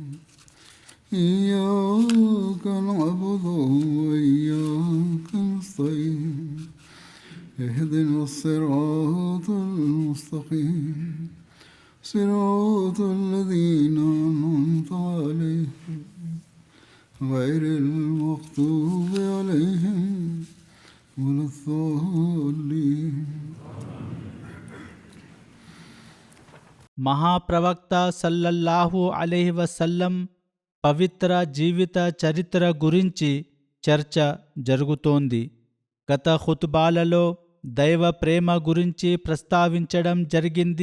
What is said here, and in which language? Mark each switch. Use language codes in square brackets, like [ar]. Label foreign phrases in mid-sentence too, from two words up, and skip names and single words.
[ar] إياك نعبد وإياك نستعين اهدنا الصراط المستقيم صراط الذين أنعمت عليهم غير المغضوب عليهم ولا الضالين. [te] మహాప్రవక్త [ar] صلى الله عليه وسلم [te] పవిత్ర జీవిత చరిత్ర గురించి చర్చ జరుగుతోంది. గత ఖుతుబాలలో దైవ ప్రేమ గురించి ప్రస్తావించడం జరిగింది.